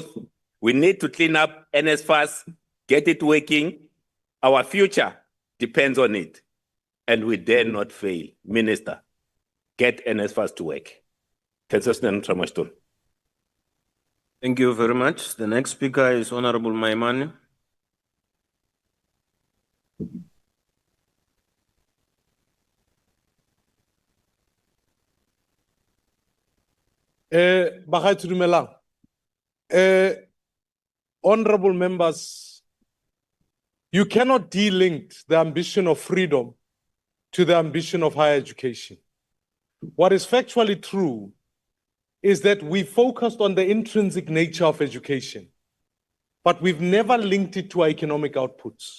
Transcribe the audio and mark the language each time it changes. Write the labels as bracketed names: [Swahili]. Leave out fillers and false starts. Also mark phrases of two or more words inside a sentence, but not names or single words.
[English] We need to clean up NSFAS, get it working. Our future depends on it, and we dare not fail. Minister, get NSFAS to work. Thank you very much. The next speaker is Honorable Maimane. [Tswana] Bagaetsho dumelang. [English] Honorable members, you cannot delink the ambition of freedom to the ambition of higher education. What is factually true is that we focused on the intrinsic nature of education, but we've never linked it to our economic outputs.